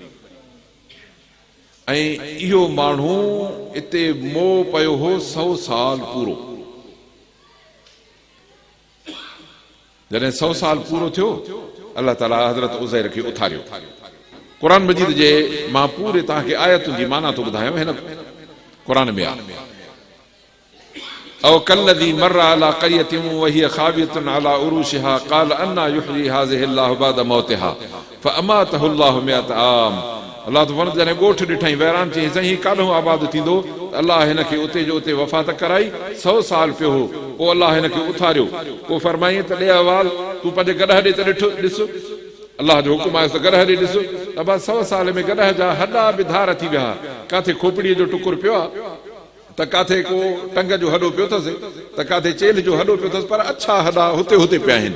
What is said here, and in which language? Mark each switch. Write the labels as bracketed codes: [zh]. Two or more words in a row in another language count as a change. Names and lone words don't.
[sd] ऐं इहो माण्हू इते मोह पियो हो 100 साल पूरो। जॾहिं 100 साल पूरो थियो, अल्लाह ताला हज़रत उज़ैर खे उथारियो। क़ुर मजीद जे मां पूरे तव्हांखे आयतुनि जी माना थो ॿुधायां, हिन क़ुर में आहे [ar] أو كالذي مر على قرية وهي خاوية على عروشها قال أنى يحيي هذه الله بعد موتها فأماته الله مائة عام. [sd] अल्लाह तो फरमाए जॾहिं ॻोठ ॾिठई वैरान चई साईं काॾों आबाद थींदो, अल्लाह हिन खे उते जो उते वफ़ात कराई। 100 साल पियो हो, पोइ अल्लाह हिन खे उथारियो। पोइ फरमाई त ॾे अहवाल, तूं पंहिंजे गॾह ॾे त ॾिस, अल्लाह जो हुकुम आहे त गॾह ॾे ॾिस। अबा 100 साल में गॾह जा हॾा बि धार थी विया, काथे खोपड़ीअ जो टुकुर पियो आहे, त काथे को टंग जो हॾो पियो अथसि, त काथे चेल जो हॾो पियो अथसि, पर अछा हॾा हुते हुते पिया आहिनि।